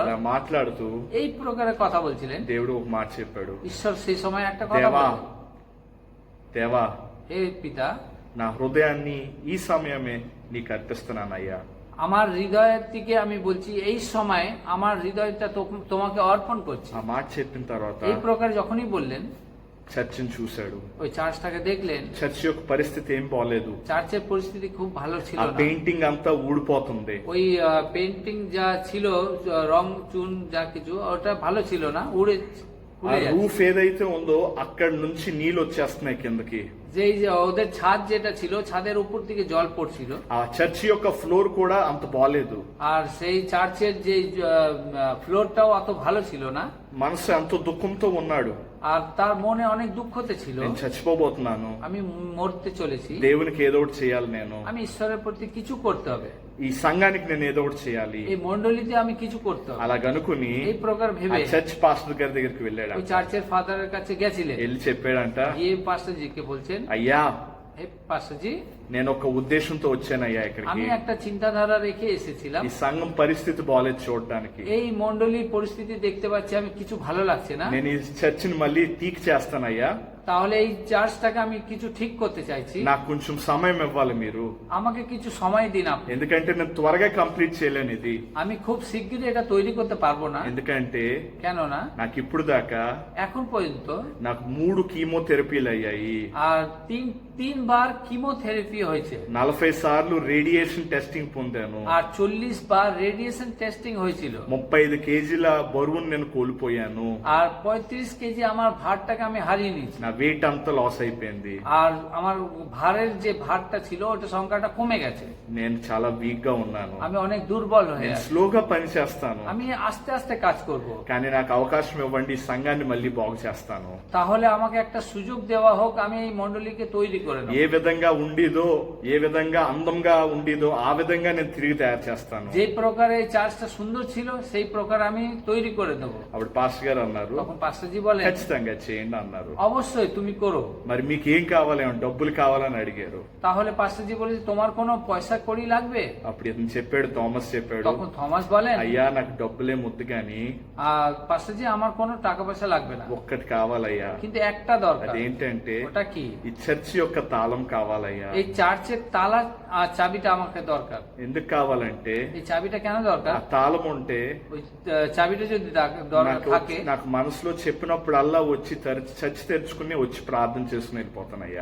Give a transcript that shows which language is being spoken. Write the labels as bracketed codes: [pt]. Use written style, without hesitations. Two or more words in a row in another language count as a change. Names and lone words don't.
[te] ఇలా మాట్లాడుతూ [bn] এই প্রকারে কথা বলছিলেন। [te] దేవుడు ఒక మాట చెప్పాడు, [bn] ঈশ্বর সেই সময় একটা কথা [te] దేవా [bn] বললেন, [te] దేవా [bn] হে পিতা, [te] నా హృదయాన్ని ఈ సమయమే నీకు అర్పిస్తున్నానయ్యా. [bn] আমার হৃদয়ের দিকে আমি বলছি এই সময় আমার হৃদয়টা তোমাকে অর্পণ করছি। [te] ఆ మాట చెప్పిన తర్వాత [bn] এই প্রকার যখনই বললেন [te] చర్చిని చూశాడు. [bn] ওই চার্চটাকে দেখলেন, [te] చర్చ్ యొక్క పరిస్థితి ఏం బాలేదు. [bn] চার্চের পরিস্থিতি খুব ভালো ছিল [te] ఆ [bn] না। [te] పెయింటింగ్ అంతా ఊడిపోతుంది. [bn] ওই পেন্টিং যা ছিল, রং চুন যা কিছু, ওটা ভালো ছিল না, [te] ఆ [bn] উড়ে যাচ্ছে। [te] రూఫ్ ఏదైతే ఉందో అక్కడి నుంచి నీళ్ళు వచ్చేస్తున్నాయి కిందకి. [bn] যে ওদের ছাদ যেটা ছিল, ছাদের উপর থেকে জল পড়ছিল। [te] ఆ చర్చి యొక్క ఫ్లోర్ కూడా అంత బాలేదు. [bn] আর সেই চার্চের যে ফ্লোরটাও অত ভালো ছিল না। [te] మనసు ఎంతో దుఃఖంతో ఉన్నాడు. [bn] আর তার মনে অনেক দুঃখতে ছিল, [te] నేను చచ్చిపోబోతున్నాను, [bn] আমি মরতে চলেছি, [te] దేవునికి ఏదో ఒకటి చేయాలి, నేను [bn] আমি ঈশ্বরের প্রতি কিছু করতে হবে, [te] ఈ సంఘానికి నేను ఏదో ఒకటి చేయాలి [bn] এই মন্ডলীতে আমি কিছু করতে হবে। [te] అలాగనుకుని [bn] এই প্রকার [te] ఆ [bn] ভেবে [en] church pastor [te] గారి దగ్గరికి వెళ్ళాడు. [bn] ওই চার্চের ফাদারের কাছে গেছিলেন, [te] వెళ్ళి చెప్పాడంట, [bn] গিয়ে পাস্টারজিকে বলছেন, [te] అయ్యా [bn] হে পাস্টারজি, [te] నేను ఒక ఉద్దేశంతో వచ్చానయ్యా ఇక్కడికి. [bn] আমি একটা চিন্তাধারা রেখে এসেছিলাম, [te] ఈ సంఘం పరిస్థితి బాగాలేదు చూడడానికి. [bn] এই মন্ডলীর পরিস্থিতি দেখতে পাচ্ছি আমি কিছু ভালো লাগছে না, [te] నేను ఈ చర్చిని మళ్ళీ తీక్ చేస్తానయ్యా. [bn] তাহলে এই চার্চটাকে আমি কিছু ঠিক করতে চাইছি, [te] నాకు కొంచెం సమయం ఇవ్వాలి మీరు, [bn] আমাকে কিছু সময় দিন আপনি। [te] ఎందుకంటే నేను త్వరగా కంప్లీట్ చేయలేను ఇది. [bn] আমি খুব শিগগিরই এটা তৈরি করতে পারবো না, [te] ఎందుకంటే [bn] কেননা [te] నాకు ఇప్పుడు దాకా [bn] এখন পর্যন্ত [te] నాకు 3 కీమోథెరపీలు అయ్యాయి. [bn] আর তিনবার কিমোথেরাপি হয়েছে, [te] 40 సార్లు [en] radiation testing [te] పొందాను. [bn] আর 40 বার [en] radiation testing [bn] হয়েছিল, [te] 35 కేజీల బరువును నేను కోల్పోయాను. [bn] আর 35 কেজি আমার ভারটাকে আমি হারিয়ে নিয়েছি, [te] నా వెయిట్ అంతా లాస్ అయిపోయింది. [bn] আর আমার ভারের যে ভারটা ছিল ওটা সংখ্যাটা কমে গেছে, [te] నేను చాలా వీక్ గా ఉన్నాను. [bn] আমি অনেক দুর্বল হয়ে [te] నేను [bn] আছি, [te] స్లోగా పని చేస్తాను, [bn] আমি আস্তে আস্তে কাজ করব। [te] కానీ నాకు అవకాశం ఇవ్వండి, ఈ సంఘాన్ని మళ్ళీ బాగు చేస్తాను. [bn] তাহলে আমাকে একটা সুযোগ দেওয়া হোক, আমি এই মন্ডলীকে তৈরি করে নেব, [te] ఏ విధంగా ఉండేదో, ఏ విధంగా అందంగా ఉండేదో ఆ విధంగా నేను తిరిగి తయారు చేస్తాను. [bn] যে প্রকারে এই চার্চটা সুন্দর ছিল সেই প্রকার আমি তৈরি করে দেব। [te] అప్పుడు పాస్టర్ గారు అన్నారు, [bn] তখন পাস্টারজি বলেন, [te] ఖచ్చితంగా చేయండి అన్నారు. [bn] অবশ্যই তুমি করো। [te] మరి మీకు ఏం కావాలి, ఏమన్నా డబ్బులు కావాలని అడిగారు. [bn] তাহলে পাস্টারজি বলেছে, তোমার কোনো পয়সা কড়ি লাগবে? [te] అప్పుడు ఇతను చెప్పాడు, థామస్ చెప్పాడు, [bn] তখন থমাস বলেন, [te] అయ్యా నాకు డబ్బులే ముద్దు గాని [bn] পাস্টারজি আমার কোনো টাকা পয়সা লাগবে না, [te] ఒక్కటి కావాలయ్యా. [bn] কিন্তু একটা দরকার। [te] అదేంటంటే [bn] ওটা কি? [te] ఈ చర్చి యొక్క తాళం కావాలయ్యా. [bn] এই চার্চের তালা চাবিটা আমাকে দরকার। [te] ఎందుకు కావాలంటే [bn] এই চাবিটা কেন দরকার? [te] ఆ తాళం ఉంటే [bn] ওই চাবিটা যদি দরকার থাকে, [te] నాకు మనసులో చెప్పినప్పుడల్లా వచ్చి చర్చి తెరుచుకుని వచ్చి ప్రార్థన చేసుకుని వెళ్ళిపోతానయ్యా.